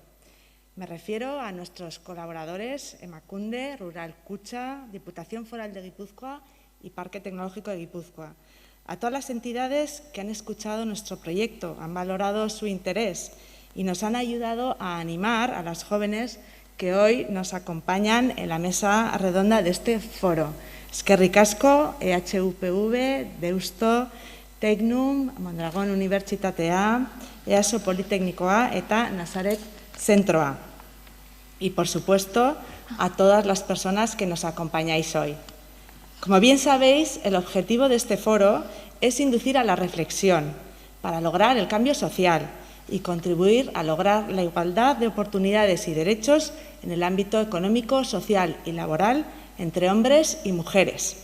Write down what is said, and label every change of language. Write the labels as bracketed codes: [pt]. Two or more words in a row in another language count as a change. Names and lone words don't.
[es] Me refiero a nuestros colaboradores Emakunde, Rural Kutxa, Diputación Foral de Guipúzcoa y Parque Tecnológico de Guipúzcoa, a todas las entidades que han escuchado nuestro proyecto, han valorado su interés y nos han ayudado a animar a las jóvenes que hoy nos acompañan en la mesa redonda de este foro. [eu] Eskerrik asko, EHUPV, Deusto, Tecnum, Mondragón Unibertsitatea, EASO Politeknikoa eta Nazaret Zentroa. [es] Y, por supuesto, a todas las personas que nos acompañáis hoy. Como bien sabéis, el objetivo de este foro es inducir a la reflexión para lograr el cambio social y contribuir a lograr la igualdad de oportunidades y derechos en el ámbito económico, social y laboral entre hombres y mujeres.